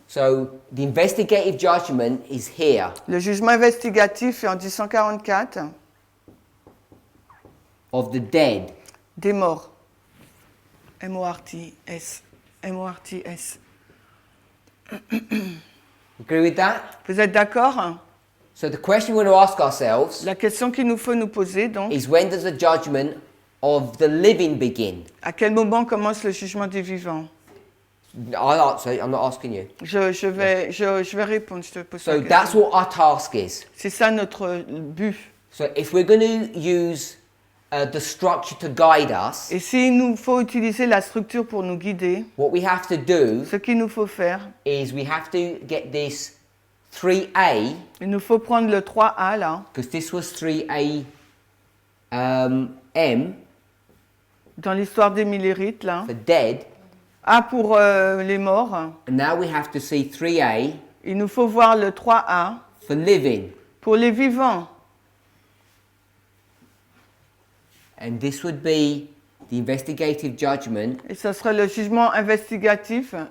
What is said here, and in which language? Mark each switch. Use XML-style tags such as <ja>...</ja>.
<en>So the investigative judgment is here.</en> <fr>Le jugement investigatif est en 1844</fr> <en>Of the dead.</en> <fr>des morts. M-O-R-T-S. M-O-R-T-S.</fr> <en>Agree with that?</en> <fr>Vous êtes d'accord?</fr> <en>So the question we're going to ask ourselves</en> <fr>La question qu'il nous faut nous poser, donc,</fr> <en>is when does the judgment of the living begin?</en> <fr>à quel moment commence le jugement des vivants?</fr> <en>I'll answer, I'm not asking you.</en> <fr>Je vais répondre, je te pose</fr> <en>So</en> <fr>la question.</fr> <en>that's what our task is.</en> <fr>C'est ça notre but.</fr> <en>So if we're going to use the structure to guide us,</en> <fr>Et s'il nous faut utiliser la structure pour nous guider,</fr> <en>what we have to do</en> <fr>ce qu'il nous faut faire,</fr> <en>is we have to get this 3A,</en> <fr>il nous faut prendre le 3A là,</fr> <en>because this was 3A M</en> <fr>dans l'histoire des millérites là.</fr> <en>for dead,</en> <fr>A pour les morts.</fr> <en>and now we have to see 3A</en> <fr>Il nous faut voir le 3A</fr> <en>for living.</en> <fr>pour les vivants.</fr> <en>And this would be the investigative judgment</en> <fr>Et ce serait le jugement investigatif.</fr>